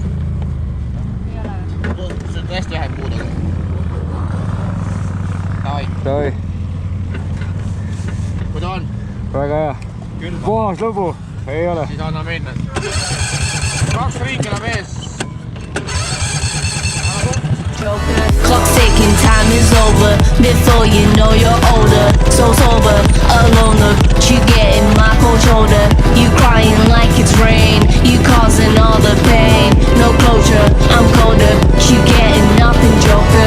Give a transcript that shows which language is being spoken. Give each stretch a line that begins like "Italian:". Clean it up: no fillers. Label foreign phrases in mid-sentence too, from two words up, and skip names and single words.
Estonian: See on hästi vähe puudega. Davai. Kui ta on? Väga hea. Puhas lõbu. Ei ole. Siis anna minna. 2 riikina mees.
English: Clock ticking, time is over. Before you know you're older, so sober, alone, you getting my cold shoulder. You crying like it's rain, you causing all the pain. No closure, I'm colder, you getting nothing, joker.